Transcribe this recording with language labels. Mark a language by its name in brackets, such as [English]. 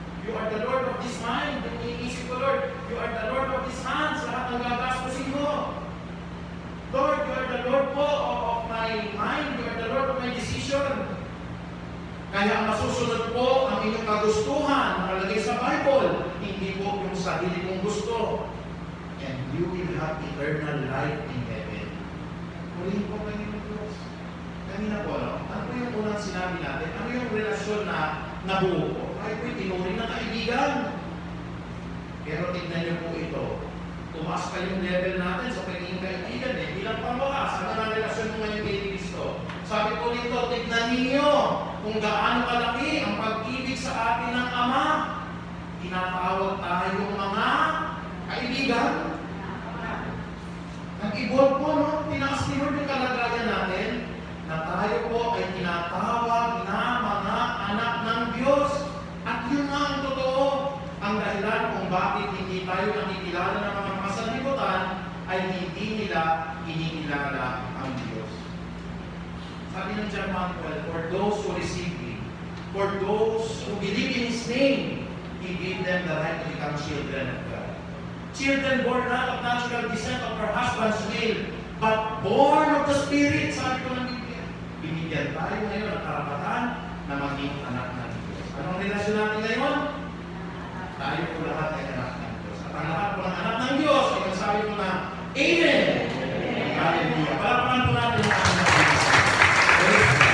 [English] You are the Lord of this mind. [Filipino] Yung iisip ko, [English] Lord, you are the Lord of these hands. [Filipino] Lahat ng gagastusin mo. [English] Lord, you are the Lord po of my mind. You are the Lord of my decision. [Filipino] Kaya ang masusunod po ang inyong kagustuhan na nakalagay sa Bible, hindi po yung sarili kong gusto. [English] And you will have eternal life in heaven. [Filipino] Purihin po kayo ng Diyos. Kanina po, no? Ano po yung unang sinabi natin? Ano yung relasyon na nabuo po? Ay po, tinuring na kaibigan. Pero tignan niyo po ito. Tumaas pa yung level natin sa pagiging kaibigan eh. Bilang pambakas, ano ang relasyon mo ngayon kay Kristo? Sabi po dito, tignan ninyo kung gaano kalaki ang pag-ibig sa atin ng Ama. Tinatawag tayong mga kaibigan. Nag-evolve po, no? Tinaas ni Lord yung kalagayan natin na tayo po ay tinatawag na mga anak ng Diyos. At yun nga ang totoo. Ang dahilan kung bakit hindi tayo nakikilala ng mga kasalibutan ay hindi nila kinikilala ang Diyos. Sabi ng [English] John 1:12, for those who receive Him, for those who believe in His name, He gave them the right to become children of God. Children born not of natural descent of her husband's male, but born of the Spirit. [Filipino] Sabi ko ng Biblia, binigyan tayo ngayon ng karapatan na maging anak ng Diyos. Anong relasyon natin ngayon? Tayo po lahat ay anak ng Diyos. At ang lahat po ng anak ng Diyos, ay sabi ko na, Amen! Hallelujah! Palapakan po natin ang anak ng Diyos.